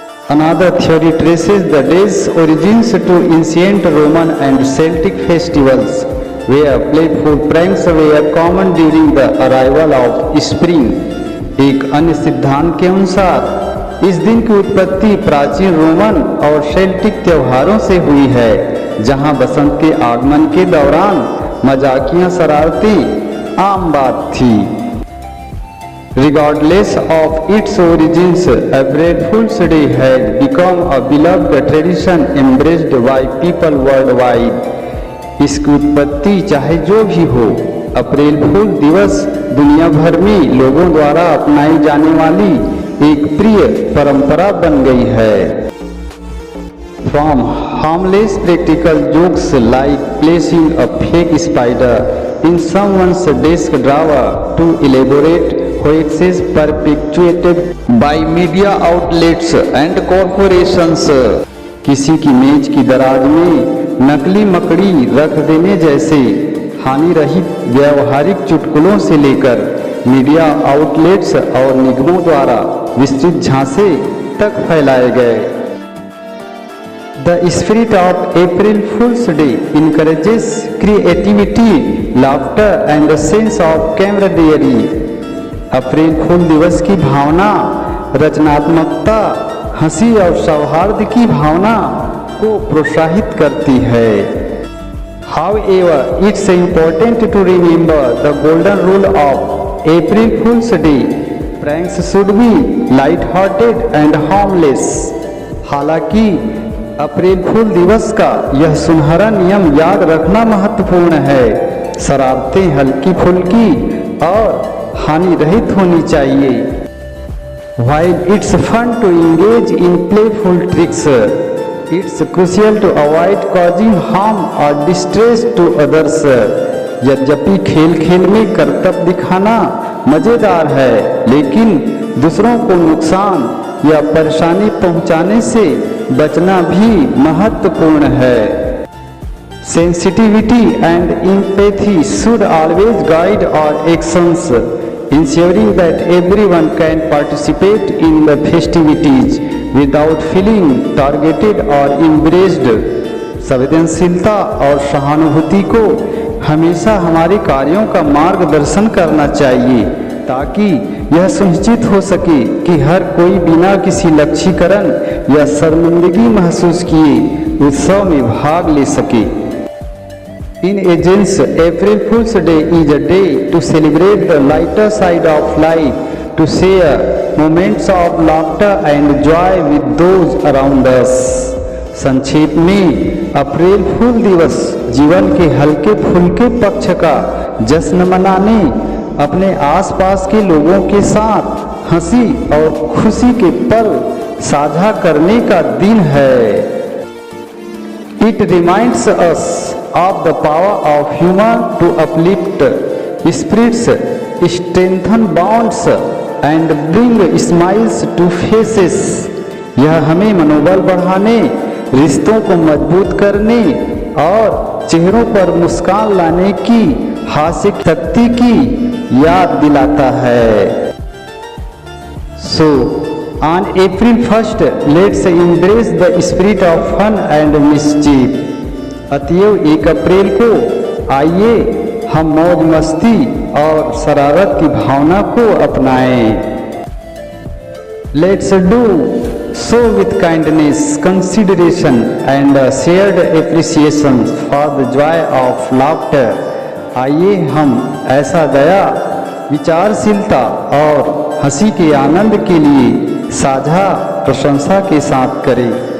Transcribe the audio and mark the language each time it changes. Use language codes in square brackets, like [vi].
[en] Another theory traces the day's origins to ancient Roman and Celtic festivals, where playful pranks were common during the arrival of spring। [hi] एक अन्य सिद्धांत के अनुसार इस दिन की उत्पत्ति प्राचीन रोमन और सेल्टिक त्योहारों से हुई है, जहां बसंत के आगमन के दौरान मजाकियां शरारतें आम बात थी। [en] Regardless of its origins, April Fool's Day had become a beloved tradition embraced by people worldwide। [hi] इसकी उत्पत्ति चाहे जो भी हो, अप्रैल फूल दिवस दुनिया भर में लोगों द्वारा अपनाई जाने वाली एक प्रिय परंपरा बन गई है। [en] From harmless practical jokes like placing a fake spider in someone's desk drawer to elaborate hoaxes perpetuated by media outlets and corporations। [hi] किसी की मेज की दराज में नकली मकड़ी रख देने जैसे हानि रहित व्यावहारिक चुटकुलों से लेकर मीडिया आउटलेट्स और निगमों द्वारा विस्तृत झांसे तक फैलाए गए। [en] The spirit of April Fool's Day encourages creativity, laughter and a sense of camaraderie। [hi] अप्रैल फूल दिवस की भावना रचनात्मकता, हंसी और सौहार्द की भावना को प्रोत्साहित करती है। [en] However, it's important to remember the golden rule of April Fool's Day: pranks should be light-hearted and harmless। [hi] हालांकि अप्रैल फूल दिवस का यह सुनहरा नियम याद रखना महत्वपूर्ण है, शरारतें हल्की फुल्की और हानि रहित होनी चाहिए। [en] While it's fun to engage in playful tricks, it's crucial to avoid causing harm or distress to others। [hi] यद्यपि खेल खेल में करतब दिखाना मजेदार है, लेकिन दूसरों को नुकसान या परेशानी पहुंचाने से बचना भी महत्वपूर्ण है। [en] Sensitivity and empathy should always guide our actions, ensuring that everyone can participate in the festivities without feeling targeted or embarrassed। [hi] संवेदनशीलता और सहानुभूति को हमेशा हमारे कार्यों का मार्गदर्शन करना चाहिए, ताकि यह सुनिश्चित हो सके कि हर कोई बिना किसी लक्ष्यीकरण या शर्मिंदगी महसूस किए उत्सव में भाग ले सके। [en] In essence, April Fool's Day is a day to celebrate the lighter side of life, to share moments of laughter and joy with those around us. [hi] संक्षेप में अप्रैल फूल दिवस जीवन के हल्के फुल्के पक्ष का जश्न मनाने, अपने आसपास के लोगों के साथ हंसी और खुशी के पल साझा करने का दिन है। [en] It reminds us of the power of humor to uplift spirits, strengthen bonds and bring smiles to faces. [hi] यह हमें मनोबल बढ़ाने, रिश्तों को मजबूत करने और चेहरों पर मुस्कान लाने की हास्य शक्ति की याद दिलाता है। [en] So, on April 1st, let's embrace the spirit of fun and mischief. [hi] अतएव 1 अप्रैल को आइए हम मौज मस्ती और शरारत की भावना को अपनाएं। [en] Let's do so with kindness, consideration and shared appreciation for the joy of laughter. [hi] आइए हम ऐसा दया, विचारशीलता और हंसी के आनंद के लिए साझा प्रशंसा के साथ करें।